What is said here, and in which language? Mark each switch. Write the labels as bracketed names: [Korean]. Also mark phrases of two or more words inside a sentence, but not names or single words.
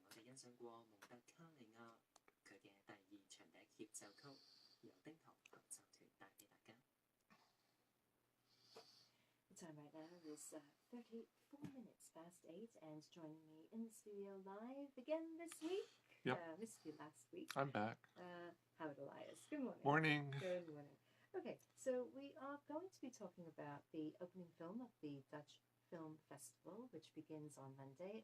[Cantonese] 欣賞過蒙特卡利亞佢嘅第二長笛協奏曲，由丁堂合奏團帶俾大家。 [English] The time right now is 34 minutes past 8, and joining me in the studio live again this week. Yep. Missed you last week. I'm back. Howard Elias. Good morning. Morning. Good morning. Okay, so we are going to be talking about the opening film of the Dutch Film Festival, which begins on Monday.